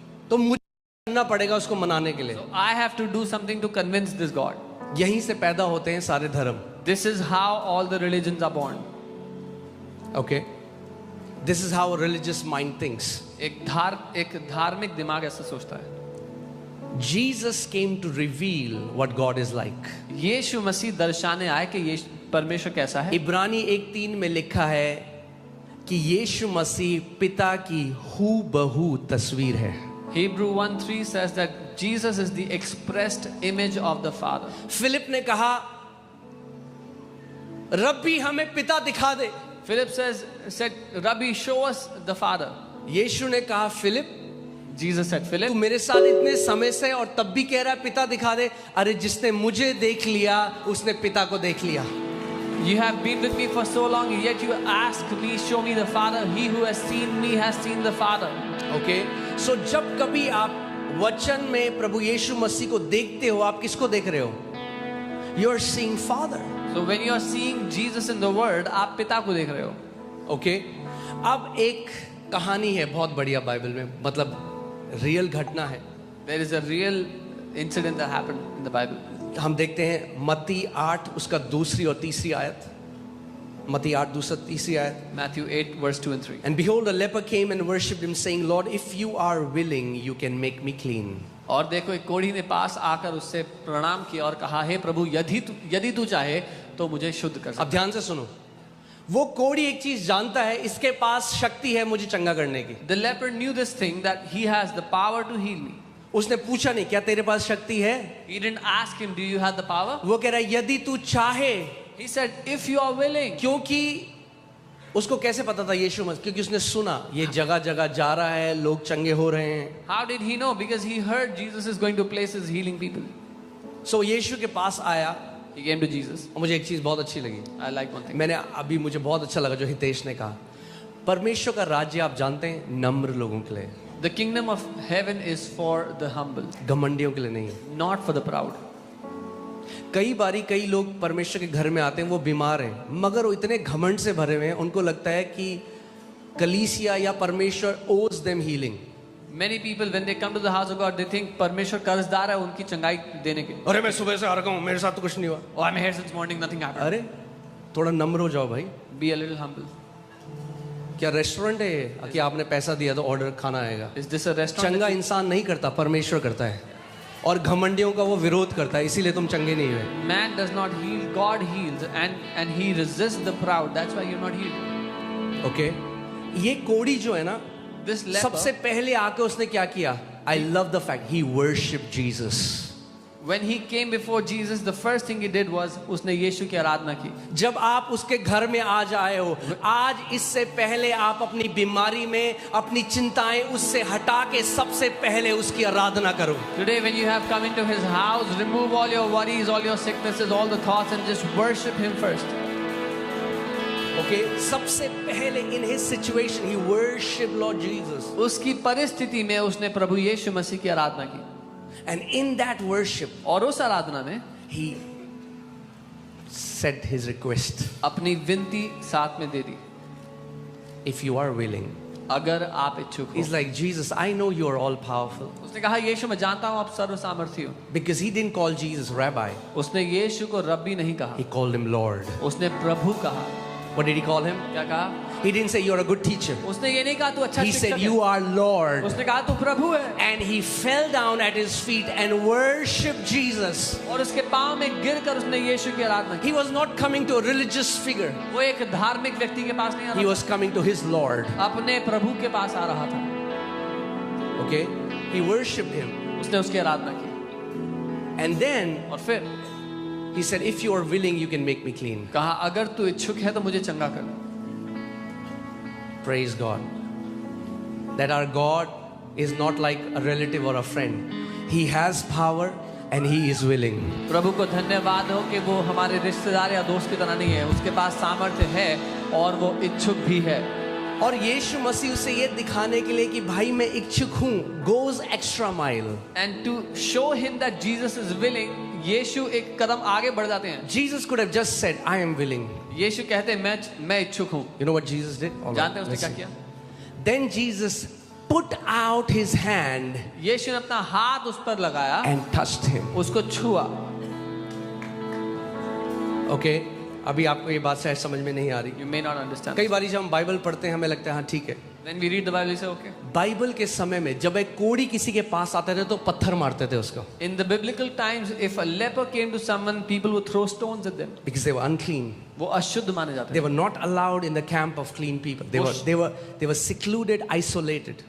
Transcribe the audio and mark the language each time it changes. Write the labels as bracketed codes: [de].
[hi] तो मुझे करना पड़ेगा उसको मनाने के लिए। [en] So I have to do something to convince this God. [hi] यहीं से पैदा होते हैं सारे धर्म। [en] This is how all the religions are born. Okay, this is how religious mind thinks. [hi] एक धार्मिक दिमाग ऐसा सोचता है। [en] Jesus came to reveal what God is like. [hi] यीशु मसीह दर्शाने आए कि ये परमेश्वर कैसा है। इब्रानी 1:3 में लिखा है कि यीशु मसीह पिता की हूबहू तस्वीर है। [en] Hebrew 1:3 says that Jesus is the expressed image of the Father. [hi] Philip ने कहा रब्बी हमें पिता दिखा दे। [en] Philip said, Rabbi, show us the Father. [hi] यीशु ने कहा फिलिप, [en] Jesus said, [hi] तू [en] Philip, [hi] मेरे साथ इतने समय से और तब भी कह रहा है पिता दिखा दे। अरे जिसने मुझे देख लिया उसने पिता को देख लिया। [en] you have been with me for so long, yet you ask me, show me the Father. He who has seen me has seen the Father. [hi] Okay, सो जब कभी आप वचन में प्रभु यीशु मसीह को देखते हो, आप किसको देख रहे हो? [en] You are seeing father. So when you are seeing Jesus in the Word, [hi] आप पिता को देख रहे हो। ओके, अब एक कहानी है बहुत बढ़िया बाइबल में, मतलब रियल घटना है। [en] There is a real incident that happened in the Bible. [hi] हम देखते हैं मत्ती 8 उसका दूसरी और तीसरी आयत। मत्ती 8 दूसरी तीसरी आयत। [en] Matthew 8 verse 2 and 3. And behold, a leper came and worshipped him, saying, Lord, if you are willing, you can make me clean. [hi] और देखो एक कोढ़ी ने पास आकर उससे प्रणाम किया और कहा, हे प्रभु, यदि तू चाहे तो मुझे शुद्ध कर अब ध्यान से सुनो, वो कोढ़ी एक चीज जानता है, इसके पास शक्ति है मुझे चंगा करने की। [en] The leper knew this thing, that he has the power to heal me. [hi] उसने पूछा नहीं क्या तेरे पास शक्ति है, [en] He didn't ask him, do you have the power? [hi] वो कह रहा है यदि तू चाहे। [en] He said, if you are willing. [hi] क्योंकि उसको कैसे पता था यीशु मसीह? क्योंकि उसने सुना ये जगह जगह जा रहा है, लोग चंगे हो रहे हैं। [en] How did he know? Because he heard Jesus is going to places healing people. [hi] सो यीशु के पास आया। [en] He came to Jesus. [hi] और मुझे एक चीज बहुत अच्छी लगी, [en] I like one thing. [hi] मुझे बहुत अच्छा लगा जो हितेश ने कहा, परमेश्वर का राज्य आप जानते हैं नम्र लोगों के लिए, [en] The kingdom of heaven is for the humble, [hi] घमंडियों के लिए नहीं। [en] not for the proud. [hi] कई बारी कई लोग परमेश्वर के घर में आते हैं, वो बीमार हैं मगर वो इतने घमंड से भरे हुए हैं, उनको लगता है कि कलीसिया या परमेश्वर [en] owes them healing। Many people, when they come to the house of God, they think [hi] परमेश्वर कर्जदार है उनकी चंगाई देने के। अरे मैं सुबह से आ रहा हूँ, मेरे साथ तो कुछ नहीं हुआ। [en] Oh, I'm here since morning, nothing happened. [hi] अरे थोड़ा नम्र हो जाओ भाई। [en] Be a little humble. [hi] क्या रेस्टोरेंट है ये कि आपने पैसा दिया तो ऑर्डर खाना आएगा? [en] Is this a restaurant? [hi] चंगा इंसान नहीं करता, परमेश्वर करता है। और घमंडियों का वो विरोध करता है, इसीलिए तुम चंगे नहीं हुए. [en] Man does not heal, God heals, and he resists the proud. That's why you're not healed. [hi] Okay ये कोड़ी जो है ना, [en] This leper, [hi] सबसे पहले आके उसने क्या किया? [en] I love the fact he worshipped Jesus. when he came before Jesus, the first thing he did was [hi] उसने यीशु की आराधना की. जब आप उसके घर में आज आए हो, आज इससे पहले आप अपनी बीमारी में अपनी चिंताएं उससे हटा के सबसे पहले उसकी आराधना करो. [en] Today, when you have come into his house, remove all your worries, all your sicknesses, all the thoughts, and just worship him first. Okay [hi] सबसे पहले [en] in his situation he worshiped Lord Jesus. [hi] उसकी परिस्थिति में उसने प्रभु यीशु मसीह की आराधना की. [en] And in that worship [hi] और उस आराधना में [en] he said his request. [hi] अपनी विनती साथ में दे दी. [en] If you are willing. [hi] अगर आप इच्छुक हो. [en] He's like, Jesus, I know you are all powerful. [hi] उसने कहा यीशु मैं जानता हूँ आप सर्व सामर्थी हो. [en] Because he didn't call Jesus rabbi. [hi] उसने यीशु को रब्बी नहीं कहा. [en] He called him Lord. [hi] उसने प्रभु कहा. [en] What did he call him? [hi] क्या कहा? [en] He didn't say you're a good teacher. [hi] उसने ये नहीं कहा तू अच्छा [en] He [hi] शिक्षक [en] said [hi] है. [en] you are Lord. [hi] उसने कहा तू प्रभु है. [en] And he fell down at his feet and worshiped Jesus. [hi] और उसके पाँव में गिरकर उसने यीशु की आराधना की. [en] He was not coming to a religious figure. [hi] वो एक धार्मिक व्यक्ति के पास नहीं आ [en] He [hi] रहा [en] was coming to his Lord. [hi] था. अपने प्रभु के पास आ रहा था. [en] Okay? He worshipped him. [hi] उसने उसकी आराधना की. [en] And then [hi] और फिर [en] he said, if you are willing, you can make me clean. [hi] कहा अगर तू इच्छुक है तो मुझे चंगा कर. [en] Praise God. That our God is not like a relative or a friend. He has power and he is willing. [hi] प्रभु को धन्यवाद हो कि वो हमारे रिश्तेदार या दोस्त की तरह नहीं है. उसके पास सामर्थ्य है और वो इच्छुक भी है. और यीशु मसीह उसे ये दिखाने के लिए कि भाई मैं इच्छुक हूँ, [en] goes extra mile. And to show him that Jesus is willing, [hi] यीशु एक कदम आगे बढ़ जाते हैं. [en] Jesus could have just said, I am willing. [hi] यीशु कहते हैं मैं इच्छुक हूँ. [en] You know what Jesus did? All right, [hi] जानते हैं उसने [en] let's [hi] क्या [en] see. [hi] किया? [en] Then Jesus put out his hand [hi] यीशु ने अपना हाथ उस पर लगाया, [en] and touched him. [hi] उसको छुआ. [en] Okay? [hi] अभी आपको ये बात शायद समझ में नहीं आ रही. [en] You may not understand. [hi] कई बार जब हम बाइबल पढ़ते हैं हमें लगता है हाँ ठीक है. [en] When we read the Bible, we say, okay. [hi] Bible के समय में जब एक कोढ़ी किसी के पास आते थे तो पत्थर मारते थे उसको. [en] In the biblical times, if a leper came to someone, people would throw stones at them. Because they were unclean. [hi] वो अशुद्ध माने जाते [en] They [hi] थे. [en] were not allowed in the camp of clean people. They were secluded, isolated.